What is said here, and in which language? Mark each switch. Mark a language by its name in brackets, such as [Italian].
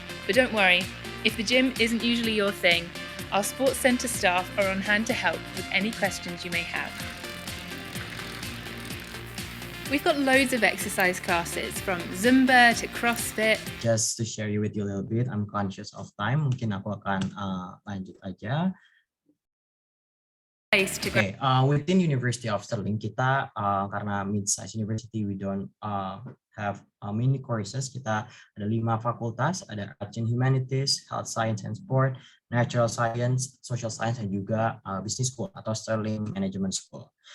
[English] But don't worry, if the gym isn't usually your thing, our sports centre staff are on hand to help with any questions you may have. We've got loads of exercise classes from Zumba to CrossFit. Just to share with you a little bit, I'm conscious of time. [Indonesian] Mungkin aku akan lanjut aja. [English] Okay, within University of Stirling [Indonesian] kita karena [English] mid-size university, we don't have many courses. [Indonesian] Kita ada 5 fakultas, ada Arts and Humanities, Health Science and Sport, Natural Science, Social Science, dan juga Business School atau Stirling Management School.